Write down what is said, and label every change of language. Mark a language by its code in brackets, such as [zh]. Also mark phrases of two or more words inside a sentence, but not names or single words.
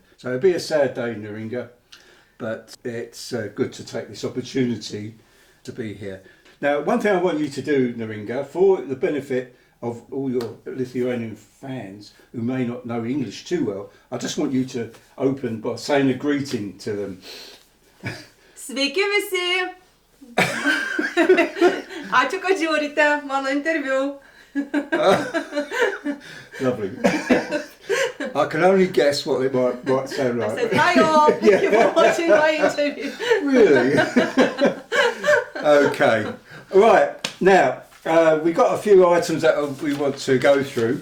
[en] So it'll be a sad day, Neringa, but it's good to take this opportunity to be here. Now, one thing I want you to do, Neringa, for the benefit of all your Lithuanian fans who may not know English too well, I just want you to open by saying a greeting to them. [lt] Sveiki visi! Ačiū, kad žiūrite mano interviu. [en] Lovely. I can only guess what it might sound like. I said, hi all, thank you for watching my interview. Really? Okay. Right, now, we've got a few items that we want to go through.